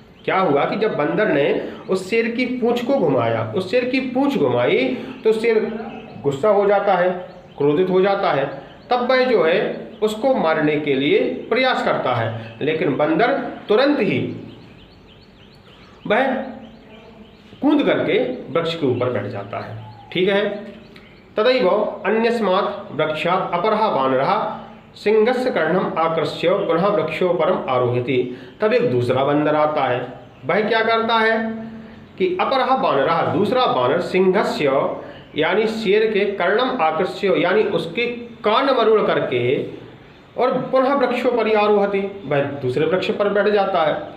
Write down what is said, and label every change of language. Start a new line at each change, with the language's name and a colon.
Hindi: क्या हुआ कि जब बंदर ने उस शेर की पूंछ को घुमाया, उस शेर की पूंछ घुमाई तो शेर गुस्सा हो जाता है, क्रोधित हो जाता है। तब वह जो है उसको मारने के लिए प्रयास करता है, लेकिन बंदर तुरंत ही वह कूद करके वृक्ष के ऊपर बैठ जाता है। ठीक है,
Sanskrit: तदैव अन्यस्मात् वृक्षात् अपरः वानरः सिंहस्य कर्णम आकृष्य पुनः वृक्षोपरम आरोहति।
Hindi: तब एक दूसरा बंदर आता है। वह क्या करता है कि
Sanskrit: अपरः वानरः
Hindi: दूसरा वानर
Sanskrit: सिंहस्य
Hindi: यानी शेर के
Sanskrit: कर्णम आकृष्य
Hindi: यानी उसके कान मरोड़ करके और
Sanskrit: पुनः वृक्षोपरि आरोहति
Hindi: वह दूसरे वृक्ष पर बैठ जाता है।